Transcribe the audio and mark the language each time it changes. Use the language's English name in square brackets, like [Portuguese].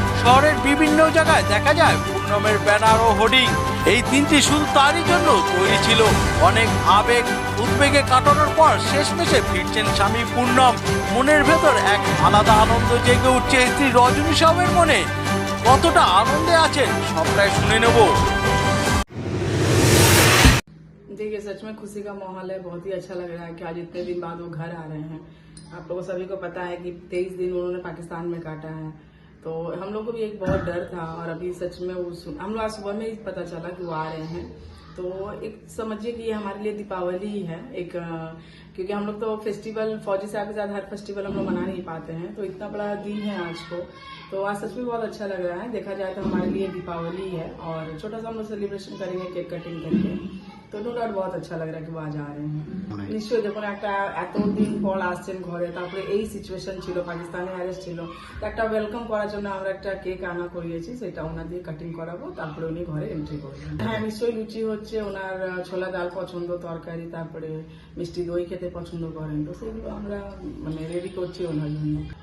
[Bangla] শহরের বিভিন্ন জায়গায় দেখা যায় পূর্ণমের ব্যানার ও হোর্ডিং। এই দিনটি শুধু তারই জন্য তৈরি ছিল। অনেক আবেগ উদ্বেগে কাটানোর পর শেষমেশে ফিরছেন স্বামী পূর্ণম। মনের ভেতর এক আলাদা আনন্দ জেগে উঠছে স্ত্রী রজনী সাউয়ের মনে। কতটা আনন্দে আছেন সবটাই শুনে নেব। [Hindi] देखिए, सच में खुशी का माहौल है। बहुत ही अच्छा लग रहा है कि आज इतने दिन बाद वो घर आ रहे हैं। आप लोगों सभी को पता है कि 23 दिन उन्होंने पाकिस्तान में काटा है, तो हम लोग को भी एक बहुत डर था। और अभी सच में वो हम लोग आज सुबह में ही पता चला कि वो आ रहे हैं। तो एक समझिए कि ये हमारे लिए दीपावली ही है एक, क्योंकि हम लोग तो फेस्टिवल फौजी साहब के साथ हर फेस्टिवल हम लोग मना नहीं पाते हैं, तो इतना बड़ा दिन है आज को। तो आज सच में बहुत अच्छा लग रहा है। देखा जाए तो हमारे लिए दीपावली है और छोटा सा हम लोग सेलिब्रेशन करेंगे केक कटिंग करके। তো টোটাল বহুত আচ্ছা লাগে কি আজ আ রে হ্যাঁ। [Bangla] নিশ্চয়ই যখন একটা এতদিন পর আসছেন ঘরে, তারপরে এই সিচুয়েশন ছিল, পাকিস্তানে অ্যারেস্ট ছিল, একটা ওয়েলকাম করার জন্য আমরা একটা কেক আনা করিয়েছি, সেটা ওনার দিয়ে কাটিং করাবো, তারপরে উনি ঘরে এন্ট্রি করবেন। হ্যাঁ, নিশ্চয়ই লুচি হচ্ছে, ওনার ছোলা ডাল পছন্দ, তরকারি, তারপরে মিষ্টি দই খেতে পছন্দ করেন, তো সেগুলো আমরা মানে রেডি করছি ওনার জন্য।